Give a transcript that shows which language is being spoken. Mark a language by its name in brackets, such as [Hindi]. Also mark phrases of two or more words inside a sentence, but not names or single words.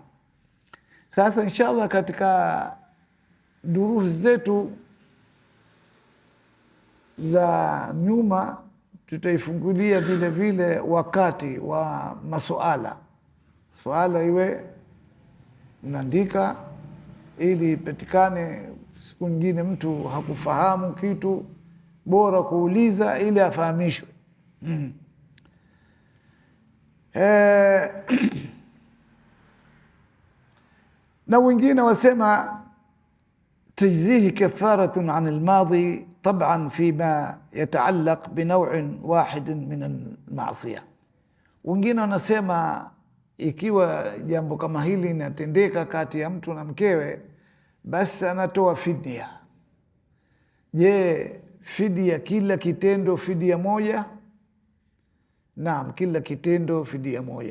[Swahili] Sasa inshallah katika durusi zetu za nyuma tutaifungulia vile vile wakati wa masuala, suala iwe mnaandika ili ipatikane siku nyingine mtu hakufahamu kitu, bora kuuliza ili afahamishwe. Na wengine wasema [Arabic] تجزيه كفارة عن الماضي طبعا فيما يتعلق بنوع واحد من المعصية. [Swahili] Wengine wanasema ikiwa jambo kama hili linatendeka kati ya mtu na mkewe, basi anatoa fidia. Je, fidia kila kitendo fidia moja? Naam, kila kitendo fidia moja.